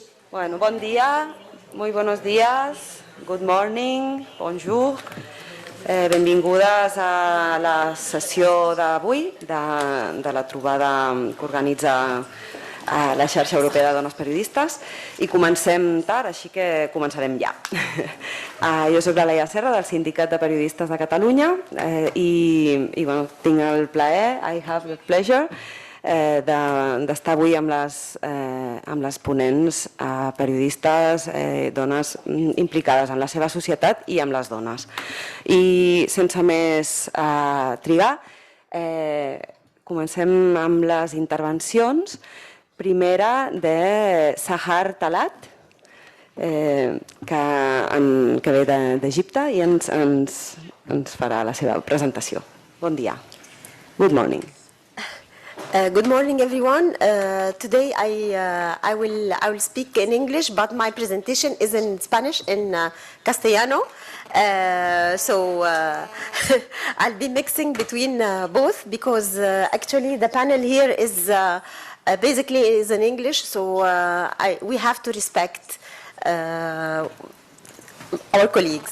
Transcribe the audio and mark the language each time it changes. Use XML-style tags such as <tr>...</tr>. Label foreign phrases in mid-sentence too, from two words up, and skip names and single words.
<ca>Bueno, bon dia,</ca> <es>muy buenos días,</es> <en>good morning, bonjour.</en> <ca>Benvingudes a la sessió d'avui de la trobada que organitza la xarxa europea de dones periodistes i comencem tard, així que començarem ja. Jo soc la Laia Serra del Sindicat de Periodistes de Catalunya i tinc el plaer,</ca> <en>I have the pleasure,</en> <ca>d'estar avui amb les ponents periodistes, dones implicades en la seva societat i amb les dones. I sense més trigar, comencem amb les intervencions. Primera de Sahar Talaat, que ve d'Egipte i ens farà la seva presentació. Bon dia.</ca> <en>Good morning. Good morning, everyone. Today I will speak in English, but my presentation is in Spanish, in Castellano. So I'll be mixing between both because actually the panel here is basically is in English, so we have to respect our colleagues.</en>